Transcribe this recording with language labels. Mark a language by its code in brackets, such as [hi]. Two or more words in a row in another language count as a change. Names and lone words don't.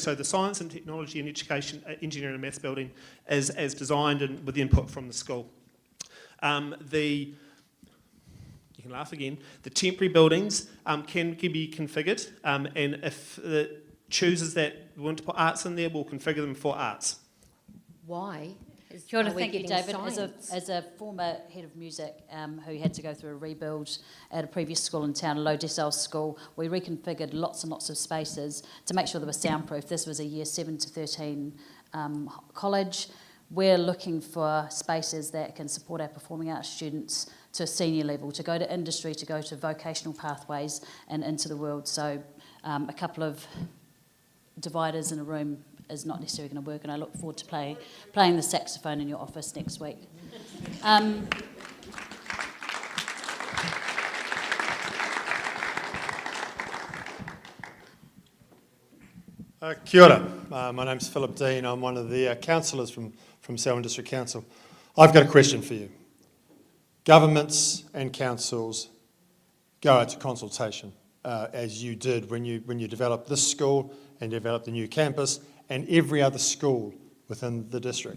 [en] So the science and technology and education, engineering and maths building is as designed and with input from the school. You can laugh again. The temporary buildings can be configured, and if it chooses that we want to put arts in there, we'll configure them for arts. Why? [mi] Kia ora, [en] are we thank you, getting David. science? As a former head of music who had to go through a rebuild at a previous school in town, a low decile school, we reconfigured lots and lots of spaces to make sure they were soundproof. This was a year 7 to 13 college. We're looking for spaces that can support our performing arts students to a senior level, to go to industry, to go to vocational pathways and into the world. So a couple of dividers in a room is not necessarily going to work, and I look forward to playing the saxophone in your office next week. [mi] Kia ora. [en] My name's Philip Dean. I'm one of the councillors from Selwyn District Council. I've got a question for you. Governments and councils go out to consultation, as you did when you developed this school and developed the new campus and every other school within the district.